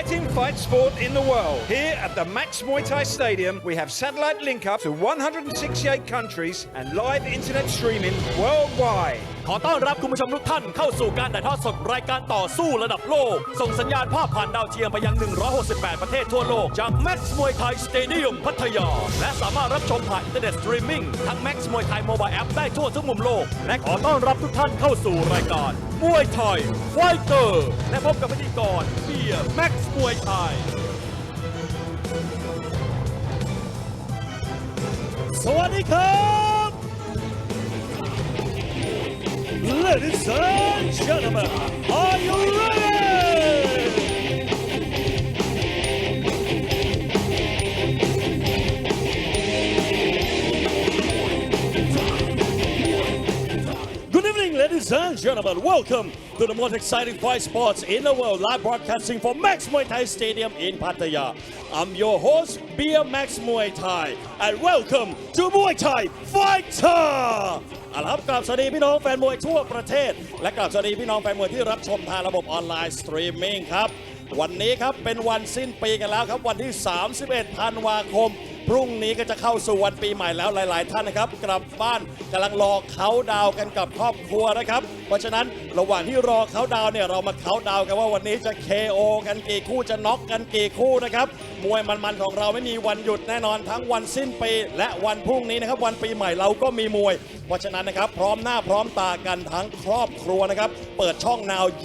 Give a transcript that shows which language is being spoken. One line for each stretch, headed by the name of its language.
English: exciting fight sport in the world. Here at the Max Muay Thai Stadium, we have satellite link-up to 168 countries and live internet streaming worldwide.
Thai: ขอต้อนรับคุณผู้ชมทุกท่านเข้าสู่การถ่ายทอดสดรายการต่อสู้ระดับโลกส่งสัญญาณภาพผ่านดาวเทียมไปยัง 168ประเทศทั่วโลกจาก Max Muay Thai Stadium พัทยาและสามารถรับชมผ่านอินเทอร์เน็ตสตรีมมิ่งทั้ง Max Muay Thai Mobile App ได้ทั่วทุกมุมโลกและขอต้อนรับทุกท่านเข้าสู่รายการมวยไทยไฟเตอร์และพบกับพิธีกรเบียร์ Max Muay Thai สวัสดีครับ
English: Ladies and gentlemen, are you ready? Good evening, ladies and gentlemen. Welcome to the most exciting fight sports in the world. Live broadcasting from Max Muay Thai Stadium in Pattaya. I'm your host, Beer Max Muay Thai, and welcome to Muay Thai Fighter.
Thai: เอาละครับกราบสวัสดีพี่น้องแฟนมวยทั่วประเทศและกราบสวัสดีพี่น้องแฟนมวยที่รับชมทางระบบออนไลน์สตรีมมิ่งครับวันนี้ครับเป็นวันสิ้นปีกันแล้วครับวันที่ 31ธันวาคมพรุ่งนี้ก็จะเข้าสู่วันปีใหม่แล้วหลายๆท่านนะครับกลับบ้านกำลังรอเขาดาวกันกับครอบครัวนะครับเพราะฉะนั้นระหว่างที่รอเขาดาวเนี่ยเรามาเขาดาวกันว่าวันนี้จะ KO กันกี่คู่จะน็อกกันกี่คู่นะครับมวยมันๆของเราไม่มีวันหยุดแน่นอนทั้งวันสิ้นปีและวันพรุ่งนี้นะครับวันปีใหม่เราก็มีมวยเพราะฉะนั้นนะครับพร้อมหน้าพร้อมตากันทั้งครอบครัวนะครับเปิดช่องนาว